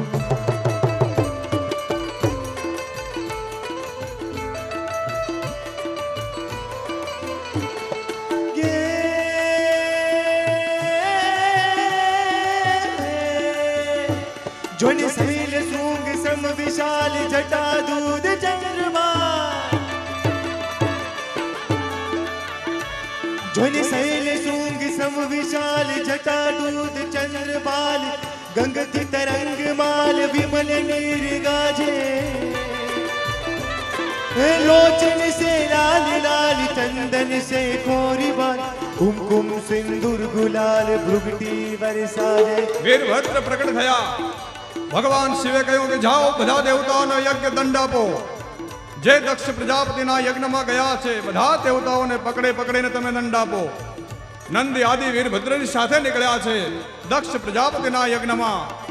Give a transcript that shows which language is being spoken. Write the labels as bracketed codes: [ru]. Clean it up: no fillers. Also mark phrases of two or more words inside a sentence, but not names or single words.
[hi] ज्वनि शैल शृंग सम विशाल जटा दूध चंद्रमा ज्वनि शैल शृंग सम विशाल जटा दूध चंद्रमाल गंगति तरंग माल विमल नीर गाजे लोचन से लाल लाल चंदन से खोरी बाल कुमकुम सिंदूर गुलाल भ्रुगटी बरसाजे. [gu] વીરભદ્ર પ્રગટ થયા. ભગવાન શિવે કહ્યું કે જાઓ બધા દેવતાઓને યજ્ઞ દંડ આપો. જે દક્ષ પ્રજાપતિના યજ્ઞમાં ગયા છે બધા દેવતાઓને પકડીને તમે દંડ આપો. નંદી આદિ વીરભદ્રની સાથે નીકળ્યા છે દક્ષ પ્રજાપતિના યજ્ઞમાં.